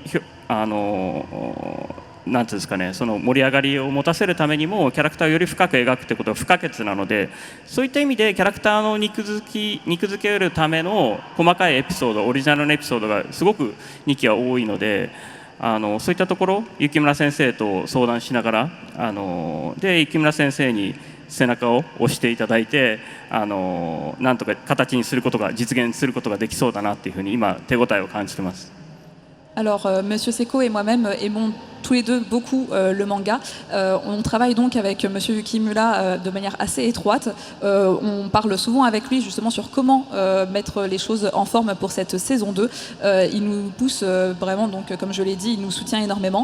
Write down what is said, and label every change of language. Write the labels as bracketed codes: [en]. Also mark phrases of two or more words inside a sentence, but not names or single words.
[ja] なんていうんですかね、その盛り上がりを持たせるためにもキャラクターをより深く描くってことは不可欠なので、そういった意味でキャラクターの肉付けるための細かいエピソード、オリジナルのエピソードがすごく2期は多いので、そういったところ雪村先生と相談しながらで雪村先生に背中を押していただいてなんとか形にすることが実現することができそうだなっていうふうに今手応えを感じてます。 [fr] Alors, Monsieur Seko et moi-même aimons tous les deux beaucoup le manga. On travaille donc avec Monsieur Yukimura de manière assez étroite. On parle souvent avec lui justement sur comment mettre les choses en forme pour cette saison 2. Il nous pousse vraiment, donc comme je l'ai dit, il nous soutient énormément.